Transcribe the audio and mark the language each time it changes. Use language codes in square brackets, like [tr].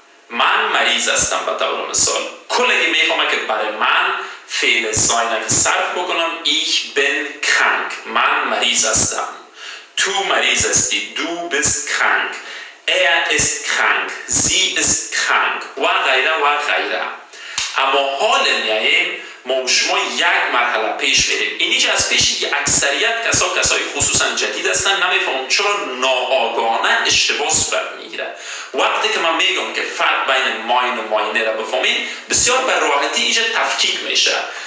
[fa] من مریض هستم به طور مثال کلگی میفهمه که برای من فعل زاینه که صرف بکنم [de] ich bin krank [fa] من مریض هستم. [de] Tu [fa] مریض هستی [de] du bist krank ist krank sie ist krank [fa] و غیره و غیره. اما حال میاییم ما و شما یک مرحله پیش میریم. اینی که از پیشی که اکثریت کسای خصوصا جدید هستن نمیفهمم چرا ناآگاهانه اشتباه صورت میگیره. وقتی که من میگم که فرق بین ماین و ماینه را بفهمید بسیار به راحتی اینجا تفکیک میشه.